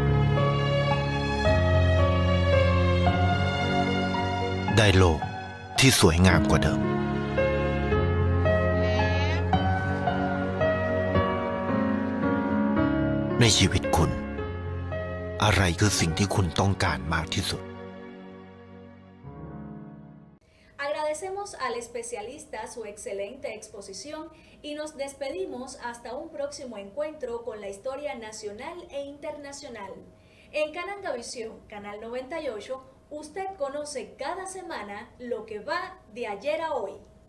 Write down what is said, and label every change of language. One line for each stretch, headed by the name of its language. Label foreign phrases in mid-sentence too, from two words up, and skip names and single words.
Thai: ได้โลกที่สวยงามกว่าเดิม ในชีวิตคุณ อะไรคือสิ่งที่คุณต้องการมากที่สุด
Spanish: Agradecemos al especialista su excelente exposición y nos despedimos hasta un próximo encuentro con la historia nacional e internacional. En Canangavisión, Canal 98, usted conoce cada semana lo que va de ayer a hoy.